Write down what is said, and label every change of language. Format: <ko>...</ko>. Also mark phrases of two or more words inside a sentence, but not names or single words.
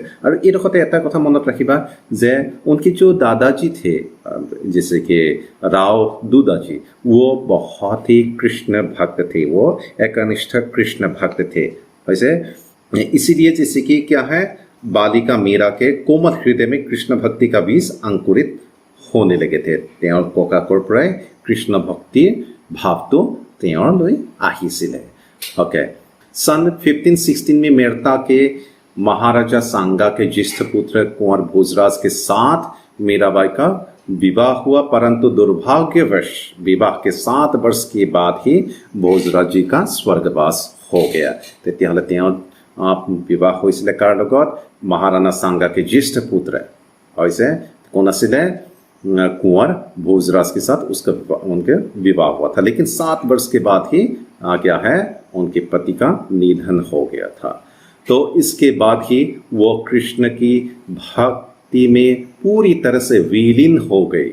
<as>আৰু এইডোখৰতে এটা কথা মনত ৰাখিবা যে</as> <hi>उनके जो दादाजी थे जैसे कि राव दूदाजी, वो बहुत ही कृष्ण भक्त थे, वो एकनिष्ठ कृष्ण भक्त थे। वैसे इसीलिए जैसे कि क्या है, बालिका मीरा के कोमल हृदय में कृष्ण भक्ति का बीज अंकुरित होने लगे थे।</hi> <as>তেওঁৰ ককাকৰ পৰাই কৃষ্ণ ভক্তিৰ ভাৱটো তেওঁলৈ আহিছিলে।</as> <hi>ओके, सन 1516 में मेड़ता के महाराजा सांगा के ज्येष्ठ पुत्र कुंवर भोजराज के साथ मीराबाई का विवाह हुआ, परंतु दुर्भाग्यवश विवाह के 7 वर्ष के बाद ही भोजराज जी का स्वर्गवास हो गया।</hi> <as>তেতিয়াহ'লে তেওঁ विवाह হৈছিলে কাৰ লগত?</as> <hi>महाराणा सांगा के ज्येष्ठ पुत्र</hi> <as>হৈছে কোন আছিলে?</as> <hi>कुंवर भोजराज के साथ उसका उनके विवाह हुआ था, लेकिन 7 वर्ष के बाद ही क्या है, उनके पति का निधन हो गया था। तो इसके बाद ही वो कृष्ण की भक्ति में पूरी तरह से विलीन हो गई।</hi>